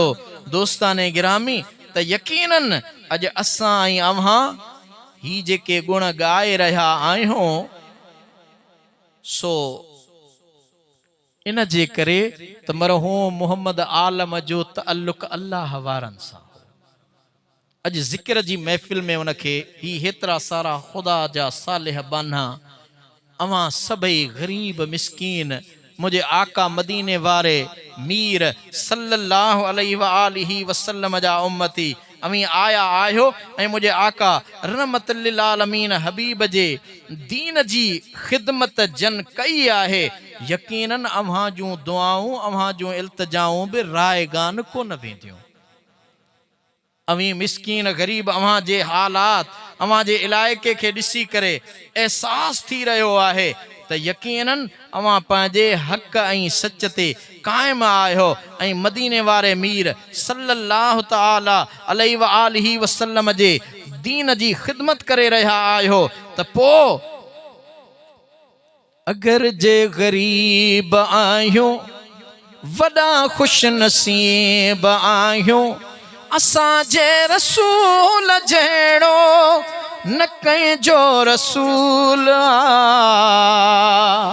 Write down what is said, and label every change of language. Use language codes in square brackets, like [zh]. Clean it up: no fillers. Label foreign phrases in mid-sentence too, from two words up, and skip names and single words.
[sd] दोस्ताने गिरामी, त यकीनन अॼु असां ऐं अव्हां ही जेके गुण ॻाए रहिया आहियूं, सो इन जे करे त मरहूम मुहम्मद आलम जो तअल्लुक़ अल्लाह वारनि सां। अॼु ज़िक्र जी महफ़िल में उनखे ही हेतिरा सारा ख़ुदा जा सालिह बाना, अवां सभई ग़रीब मिस्कीन, मुझे आका मदीने वारे मीर [ar] صلى الله عليه وآله وسلم [sd] जा उम्मती अवी आया आहियो ऐं मुझे आका [ar] رحمة للعالمين [sd] हबीब जे दीन जी ख़िदमत जन कई आहे। यकीनन अव्हां जूं दुआऊं, अव्हां जूं इल्तिजाऊं बि रायगान कोन वेंदियूं। अवी मिस्कीन गरीब अव्हां जे हालात, अव्हां जे इलाइक़े खे ॾिसी करे एहसास थी रहियो आहे त यकीनन अव्हां पंहिंजे हक़ ऐं सच ते क़ाइम आहियो ऐं मदीने वारे मीर [ar] صلى الله تعالى عليه وآله وسلم [sd] जे दीन जी ख़िदमत करे रहिया आहियो। त पोइ अगर जे गरीब आहियूं, वॾा ख़ुश नसीब आहियूं, असांजे रसूल जहिड़ो न कंहिंजो रसूल आ।